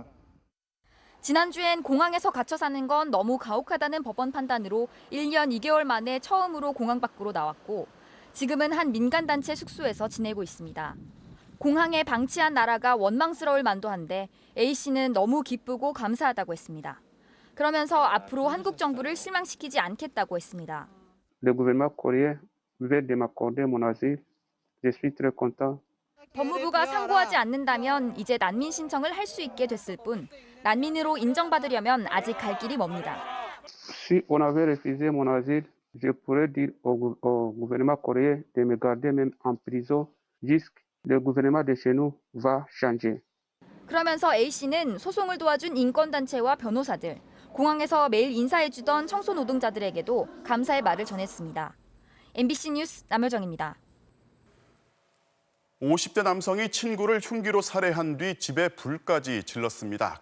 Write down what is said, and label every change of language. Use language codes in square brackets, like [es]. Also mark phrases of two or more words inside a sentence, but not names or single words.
[ko] 지난주엔 공항에서 갇혀 사는 건 너무 가혹하다는 법원 판단으로 1년 2개월 만에 처음으로 공항 밖으로 나왔고 지금은 한 민간단체 숙소에서 지내고 있습니다. 공항에 방치한 나라가 원망스러울 만도 한데 A씨는 너무 기쁘고 감사하다고 했습니다. 그러면서 앞으로 한국 정부를 실망시키지 않겠다고 했습니다. [fr] Le gouvernement coréen vient de m'accorder mon asile. Je suis très content. [ko] 법무부가 상고하지 않는다면 이제 난민 신청을 할 수 있게 됐을 뿐 난민으로 인정받으려면 아직 갈 길이 멉니다. [fr] Si on avait refusé mon asile, je pourrais dire au gouvernement coréen de me garder même en prison jusqu'à le gouvernement de chez nous va changer. [ko] 그러면서 A씨는 소송을 도와준 인권단체와 변호사들, 공항에서 매일 인사해주던 청소 노동자들에게도 감사의 말을 전했습니다. MBC 뉴스 남효정입니다. 50대 남성이 친구를 흉기로 살해한 뒤 집에 불까지 질렀습니다.